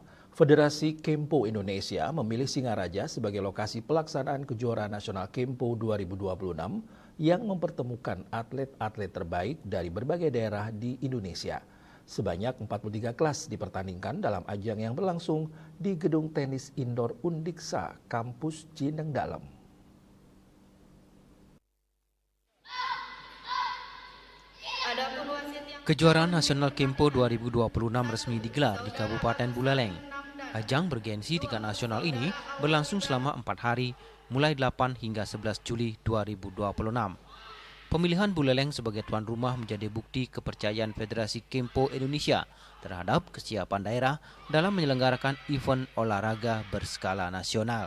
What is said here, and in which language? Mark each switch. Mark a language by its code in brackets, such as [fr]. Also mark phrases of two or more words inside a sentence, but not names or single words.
[id] Federasi Kempo Indonesia memilih Singaraja sebagai lokasi pelaksanaan kejuaraan nasional Kempo 2026 yang mempertemukan atlet-atlet terbaik dari berbagai daerah di Indonesia. Sebanyak 43 kelas dipertandingkan dalam ajang yang berlangsung di Gedung Tenis Indoor Undiksa, Kampus Jineng Dalem. Kejuaraan Nasional Kempo 2026 resmi digelar di Kabupaten Buleleng. Ajang bergensi tingkat nasional ini berlangsung selama 4 hari, mulai 8 hingga 11 Juli 2026. Pemilihan Buleleng sebagai tuan rumah menjadi bukti kepercayaan Federasi Kempo Indonesia terhadap kesiapan daerah dalam menyelenggarakan event olahraga berskala nasional.